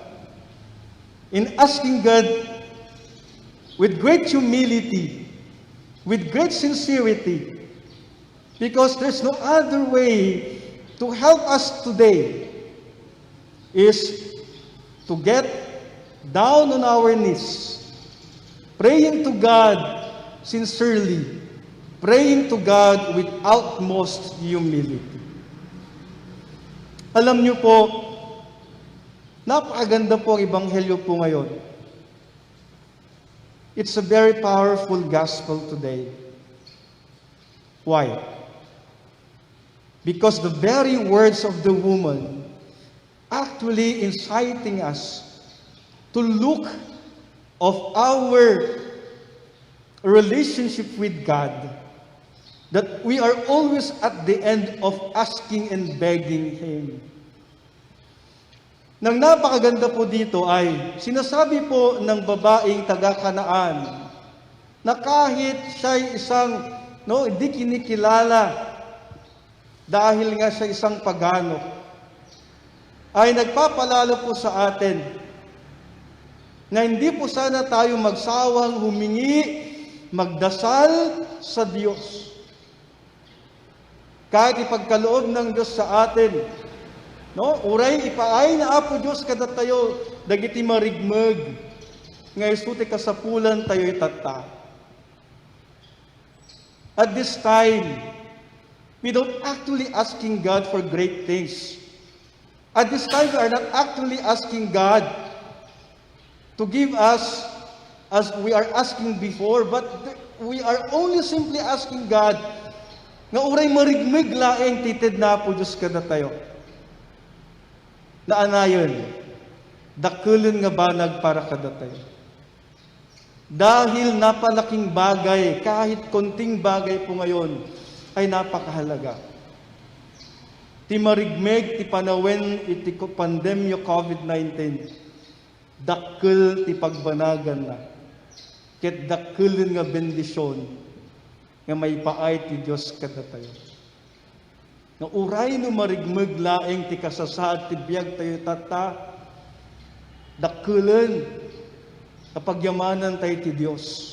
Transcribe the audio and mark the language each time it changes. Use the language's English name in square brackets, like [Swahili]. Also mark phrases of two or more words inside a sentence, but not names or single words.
[English] with great humility, with great sincerity, because there's no other way to help us today is to get down on our knees, praying to God sincerely, praying to God with utmost humility. [Filipino] Alam niyo po, napakaganda po ang ebanghelyo po ngayon. [English] It's a very powerful gospel today. Why? Because the very words of the woman actually inciting us to look of our relationship with God, that we are always at the end of asking and begging Him. [Filipino] Nang napakaganda po dito ay sinasabi po ng babaeng taga-Kanaan na kahit siya'y isang hindi kinikilala dahil nga siya isang pagano, ay nagpapalalo po sa atin na hindi po sana tayo magsawang humingi, magdasal sa Diyos. Kahit ipagkaloob ng Diyos sa atin, no? [Iloko] Uray ipaay na Apo Diyos kada tayo, dagiti marigmeg, nga isuti kasapulan tayo itata. [English] At this time, without actually asking God for great things, at this time we are not actually asking God to give us as we are asking before, but we are only simply asking God [Iloko] nga uray marigmig laeng titid na po Diyos kada tayo. Na anayon, dakulon nga banag para kada tayo. [Filipino] Dahil napalaking bagay, kahit konting bagay po ngayon, ay napakahalaga. [Iloko] Ti marigmig, ti panawen, iti pandemya COVID-19, dakkel ti pagbanagan na. Ket dakkelon nga bendisyon, nga may paay ti Diyos kada tayo. Nga uray no marigmeg laeng ti kasasaad ti biag tayo tata, dakkelon kapag yamanan tayo ti Diyos.